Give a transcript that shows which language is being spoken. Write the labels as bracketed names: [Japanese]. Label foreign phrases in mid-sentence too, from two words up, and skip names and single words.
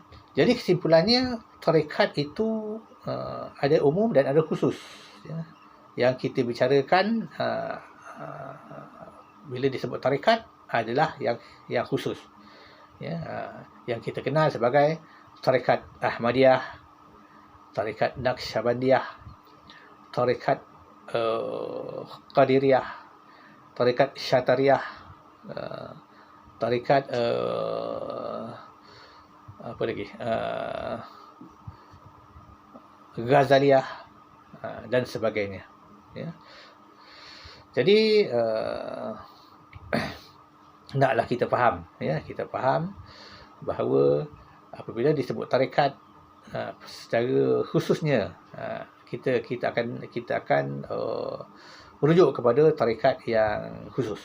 [Malay] Jadi kesimpulannya, tarekat itu ada umum dan ada khusus. Ya. Yang kita bicarakan bila disebut tarekat adalah yang khusus. Ya. Yang kita kenal sebagai tarekat Ahmadiyah, tarekat Naqsyabandiyah, tarekat Qadiriyah, tarekat Syatariyah, tarekat apa lagi, Ghazaliyah, dan sebagainya. Ya. Jadi hendaklah kita faham, ya, kita faham bahawa apabila disebut tarekat, secara khususnya kita akan merujuk kepada tarekat yang khusus.